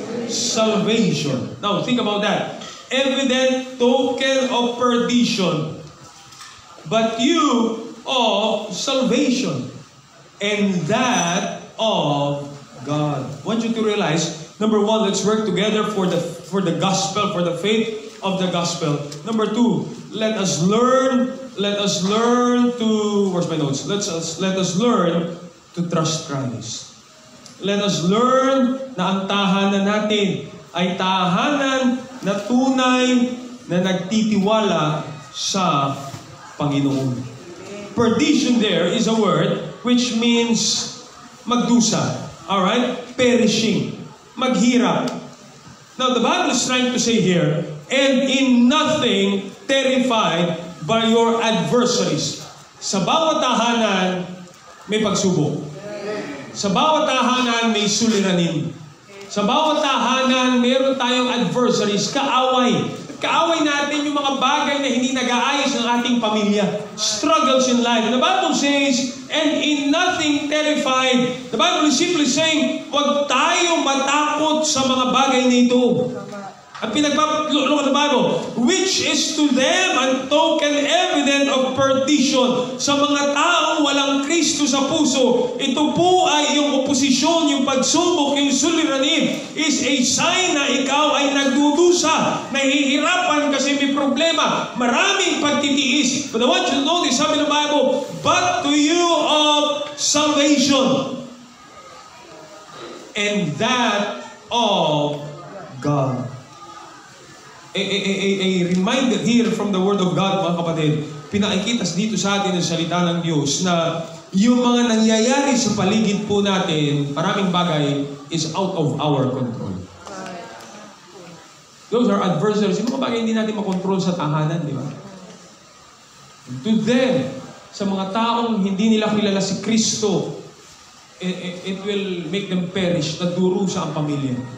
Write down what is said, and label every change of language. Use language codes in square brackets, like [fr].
[en] Salvation. Now, think about that. Evident token of perdition, but you of salvation, and that of God. I want you to realize, number one, let's work together for the gospel, for the faith of the gospel. Number two, let us learn to, where's my notes? Let us learn to trust Christ. Let us learn [tl] na ang tahanan natin ay tahanan na tunay na nagtitiwala sa Panginoon. [en] Perdition there is a word which means magdusa. Alright? Perishing. Maghirap. Now the Bible is trying to say here, and in nothing terrified by your adversaries. [tl] Sa bawat tahanan, may pagsubok. Sa bawat tahanan, may suliranin. Sa bawat tahanan, meron tayong adversaries, kaaway. Kaaway natin yung mga bagay na hindi nag-aayos ng ating pamilya. [en] Struggles in life. The Bible says, and in nothing terrified. The Bible is simply saying, [tl] huwag tayo matakot sa mga bagay na ito. [en] At look at the Bible, which is to them a token evident of perdition. [tl] Sa mga taong walang Kristo sa puso, ito po ay yung oposisyon, yung pagsubok, yung suliranin, [en] is a sign [tl] na ikaw ay nagdudusa, nahihirapan kasi may problema, maraming pagtitiis. [en] But I want you to notice, [tl] sabi ng Bible, [en] but to you of salvation, and that of God. A reminder here from the Word of God, [tl] mga kapatid, pinakikitas dito sa atin ang salita ng Diyos na yung mga nangyayari sa paligid po natin, maraming bagay [en] is out of our control. Those are adversaries. [tl] Yung mga bagay hindi natin makontrol sa tahanan, di ba? [en] To them, [tl] sa mga taong hindi nila kilala si Kristo, [en] it will make them perish, [tl] nadurusa ang pamilya.